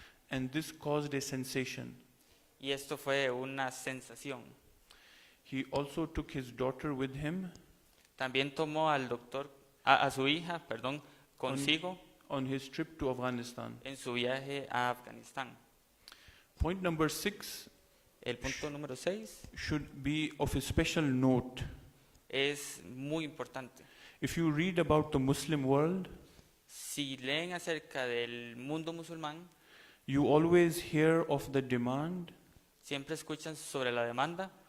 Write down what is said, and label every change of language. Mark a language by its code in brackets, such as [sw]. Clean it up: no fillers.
[en] And this caused a sensation. [es] Y esto fue una sensación. [en] He also took his daughter with him [es] También tomó al doctor, a su hija, perdón, consigo [en] on his trip to Afghanistan. [es] en su viaje a Afganistán. [en] Point number 6 [es] El punto número 6 [en] should be of a special note. [es] es muy importante. [en] If you read about the Muslim world, [es] Si leen acerca del mundo musulmán, [en] you always hear of the demand [es] siempre escuchan sobre la demanda